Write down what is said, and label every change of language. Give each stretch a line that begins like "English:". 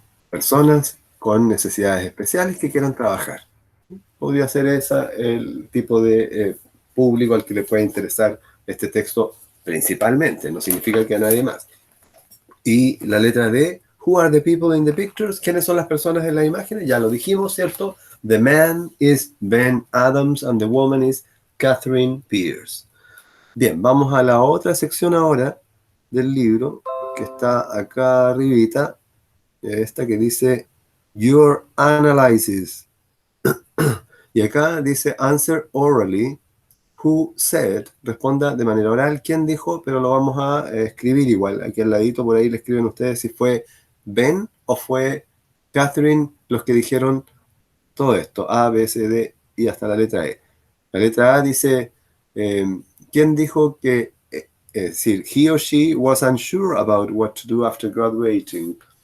Spanish: Personas con necesidades especiales que quieran trabajar. Podría ser el tipo de público al que le puede interesar este texto principalmente, no significa que a nadie más. Y la letra D,
English: who are the people in the pictures?
Spanish: ¿Quiénes son las personas en las imágenes? Ya lo dijimos, ¿cierto?
English: The man is Ben Adams and the woman is Catherine Pierce.
Spanish: Bien, vamos a la otra sección ahora del libro, que está acá arribita, esta que dice Your Analysis. Y acá dice
English: Answer orally. Who said,
Spanish: responda de manera oral, quién dijo, pero lo vamos a escribir igual. Aquí al ladito, por ahí le escriben ustedes si fue Ben o fue Catherine los que dijeron todo esto, A, B, C, D y hasta la letra E. La letra A dice, ¿quién dijo que, es decir,
English: he or she was unsure about what to do after graduating?